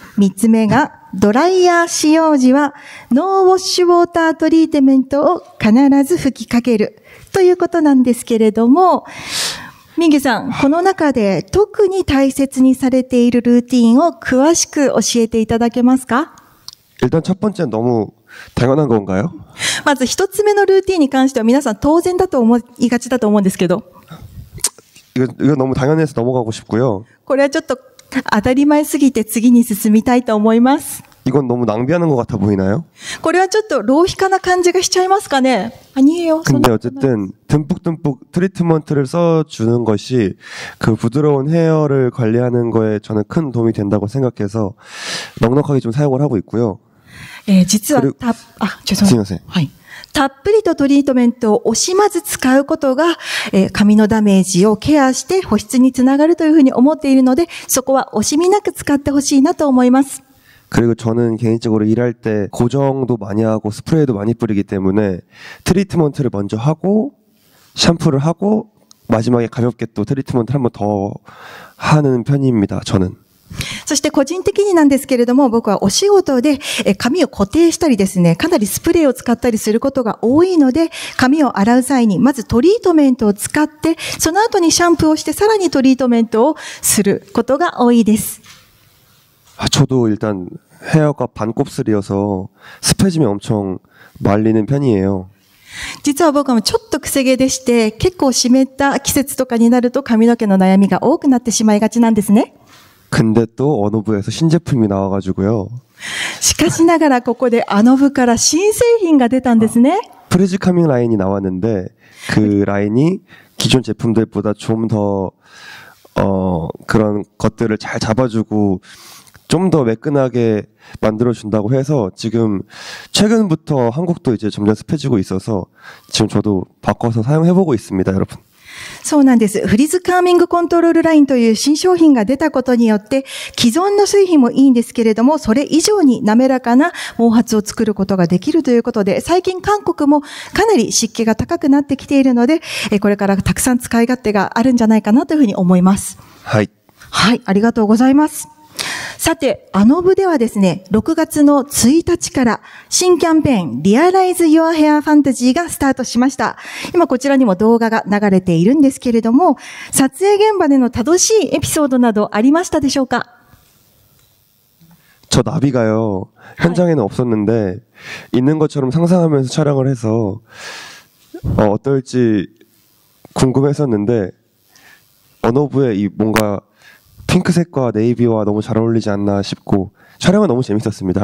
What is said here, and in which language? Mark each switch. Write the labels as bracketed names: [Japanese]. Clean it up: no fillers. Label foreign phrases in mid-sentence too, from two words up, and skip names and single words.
[Japanese] 三つ目が、ドライヤー使用時は、ノーウォッシュウォータートリートメントを必ず吹きかける。ということなんですけれども、ミンギュさん、この中で特に大切にされているルーティンを詳しく教えていただけますか？ [Korean] 일단 첫 번째는 너무 당연한 건가요? [Japanese] まず一つ目のルーティンに関しては皆さん当然だと思いがちだと思うんですけど。 [Korean] 이거 너무 당연해서 넘어가고 싶고요. [Japanese] これはちょっと当たり前すぎて次に進みたいと思います。 [Korean] 이건 너무 낭비하는 것 같아 보이나요? [Japanese] これはちょっと浪費家な感じがしちゃいますかね。아니에요. [Korean] 근데 어쨌든 듬뿍듬뿍 트리트먼트를 써주는 것이 그 부드러운 헤어를 관리하는 거에 저는 큰 도움이 된다고 생각해서 넉넉하게 좀 사용을 하고 있고요. [Japanese] 実は [Korean] 죄송해요. [Japanese] はい。たっぷりとトリートメントを惜しまず使うことが、髪のダメージをケアして保湿につながるというふうに思っているので、そこは惜しみなく使ってほしいなと思います。 [Korean] 그리고 저는 개인적으로 일할 때 고정도 많이 하고 스프레이도 많이 뿌리기 때문에 트리트먼트를 먼저 하고 샴푸를 하고 마지막에 가볍게 또 트리트먼트를 한 번 더 하는 편입니다. 저는. [Japanese] そして個人的になんですけれども、僕はお仕事で髪を固定したりですね、かなりスプレーを使ったりすることが多いので、髪を洗う際にまずトリートメントを使って、その後にシャンプーをしてさらにトリートメントをすることが多いです。 [Korean] 저도 일단 헤어가 반곱슬이어서 습해지면 엄청 말리는 편이에요. [Japanese] 実は僕もちょっと癖毛でして、結構湿った季節とかになると髪の毛の悩みが多くなってしまいがちなんですね。 [Korean] 근데 또 어노브에서 신제품이 나와가지고요. [Japanese] しかしながらここでアノブから新製品が出たんですね。 [Korean] 프리즈 카밍 라인이 나왔는데 그 라인이 기존 제품들보다 좀 더 그런 것들을 잘 잡아주고 좀 더 매끈하게 만들어준다고 해서 지금 최근부터 한국도 이제 점점 습해지고 있어서 지금 저도 바꿔서 사용해보고 있습니다, 여러분. [Japanese] そうなんです。フリーズカーミングコントロールラインという新商品が出たことによって、既存の製品もいいんですけれども、それ以上に滑らかな毛髪を作ることができるということで、最近韓国もかなり湿気が高くなってきているので、これからたくさん使い勝手があるんじゃないかなというふうに思います。はい。はい、ありがとうございます。さて、アノブではですね、6月の1日から新キャンペーン Realize Your Hair Fantasy がスタートしました。今こちらにも動画が流れているんですけれども、撮影現場での楽しいエピソードなどありましたでしょうか？ [Korean] 저 나비가요, 현장에는 없었는데, 있는 것처럼 상상하면서 촬영을 해서, 어떨지 궁금했었는데, 어노브의 이 뭔가 핑크색과 네이비와 너무 잘 어울리지 않나 싶고 촬영은 너무 재밌었습니다.